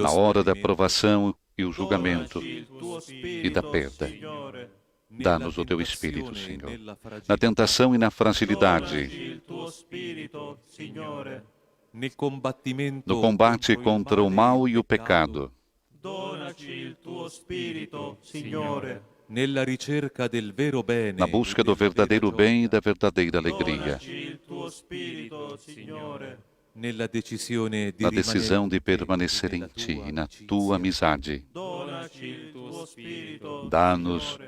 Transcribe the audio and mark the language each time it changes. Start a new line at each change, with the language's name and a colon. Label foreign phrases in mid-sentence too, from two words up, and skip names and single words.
Portuguese: Na hora da
Italian: smarrimento,
Portuguese: provação e o julgamento,
Italian: Donaci il tuo
Portuguese: e da
Italian: spirito,
Portuguese: perda.
Italian: Signore.
Portuguese: dá-nos o teu Espírito,
Italian: tentazione e
Portuguese: Senhor.
Italian: nella fragilità,
Portuguese: Na tentação e na
Italian: Donaci
Portuguese: fragilidade,
Italian: il tuo spirito, Signore. nel combattimento
Portuguese: no combate
Italian: contro il
Portuguese: contra o
Italian: male
Portuguese: mal
Italian: e
Portuguese: e o pecado,
Italian: Donaci il tuo spirito, Signore. nella ricerca del vero bene
Portuguese: na busca do verdadeiro bem e da verdadeira alegria,
Italian: Donaci il tuo spirito, Signore. nella decisione di
Portuguese: na decisão
Italian: rimanere
Portuguese: de permanecer em
Italian: nella Ti tua
Portuguese: e na
Italian: amicizia.
Portuguese: Tua amizade.
Italian: Donaci il tuo spirito,
Portuguese: Dá-nos
Italian: Signore.